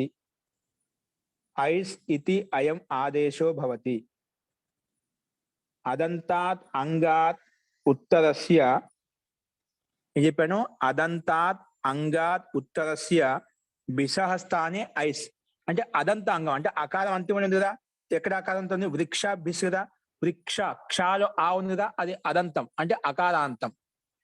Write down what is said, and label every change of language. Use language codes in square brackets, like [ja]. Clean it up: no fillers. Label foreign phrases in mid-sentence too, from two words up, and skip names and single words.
[sa] ऐस् इति अयम् आदेशो भवति. अदन्तात् अंगात् उत्तरस्य. [te] ఏం చెప్పాను? [sa] అదంతాత్ అంగాత్ ఉత్తరస్య భిషः స్థానే ఐస్ [te] అంటే అదంత అంగం అంటే అకారం అంతిమ ఉంది కదా. ఎక్కడ అకారం ఉంటుంది? [sa] వృక్ష భిష్ [te] కదా. వృక్ష క్షాలో ఆ ఉంది కదా, అది అదంతం అంటే అకారాంతం.